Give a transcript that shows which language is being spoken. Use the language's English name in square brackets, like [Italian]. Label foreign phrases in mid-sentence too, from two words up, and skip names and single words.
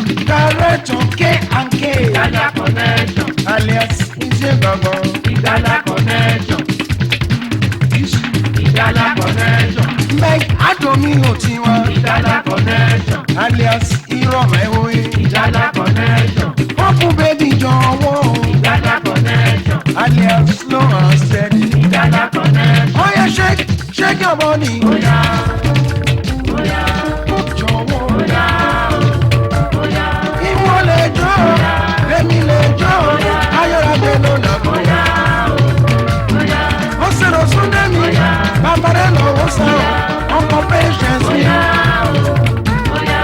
[English] Director K&K, Italia connection, alias Iṣẹ́ Gbọ̀ngàn, Italia connection, Italia connection, Mike Adomi Otiwa, Italia connection, alias Irọ̀mọ̀ Ewoye, Italia connection, Purple Baby jọ̀wọ́, Italia connection, alias Slow and Steady. Italia connection. Oya shake your body, [Yoruba] Oya, oya, jọ̀wọ́. oya, oya, Ìwọ lè jó, èmi lè jó, ayọ̀rọ̀dé ló nà mọ́. oya, oya, Ó ṣèrò súndé mi, bàbá rẹ̀ lọ́wọ́ sọ, ọkọ̀ patience mi. oya,